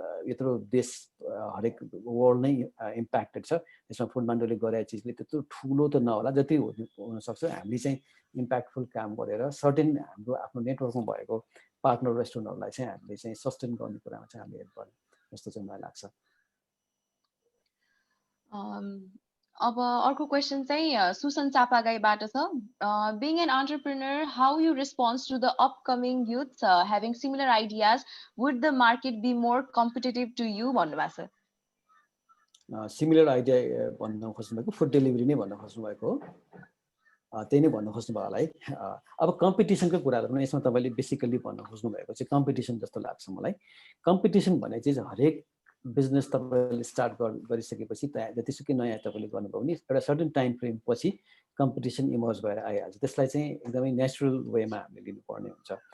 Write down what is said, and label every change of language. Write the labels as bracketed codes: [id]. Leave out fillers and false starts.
[ne] यत्रो देश हरेक वर्ल्ड नै इम्प्याक्टेड छ त्यसमा फुडमान्डोले गरेको चिजले त्यत्रो ठुलो त नहोला जति हुनसक्छ हामीले चाहिँ इम्प्याक्टफुल काम गरेर सर्टेन हाम्रो आफ्नो नेटवर्कमा भएको पार्टनर रेस्टुरेन्टहरूलाई चाहिँ हामीले चाहिँ सस्टेन गर्ने कुरामा चाहिँ हामीले हेल्प गर्यौँ जस्तो चाहिँ मलाई लाग्छ अब अर्को क्वेसन चाहिँ सुसन चापागाईबाट छ [en] being an entrepreneur how you respond to the upcoming youth having similar ideas would the market be more competitive to you [ne] भन्नुभएको छ सिमिलर आइडिया भन्न खोज्नुभएको फुड डेलिभरी नै भन्न खोज्नुभएको हो त्यही नै भन्न खोज्नु भयो होला है अब कम्पिटिसनको कुराहरू पनि यसमा तपाईँले बेसिकली भन्न खोज्नुभएको चाहिँ कम्पिटिसन जस्तो लाग्छ मलाई कम्पिटिसन भन्ने चिज हरेक बिजनेस तपाईँले स्टार्ट गरिसकेपछि जतिसुकै नयाँ तपाईँले गर्नुभयो भने एउटा सर्टेन टाइम फ्रेम पछि कम्पिटिसन इमर्ज भएर आइहाल्छ त्यसलाई चाहिँ एकदमै नेचुरल वेमा हामीले लिनुपर्ने हुन्छ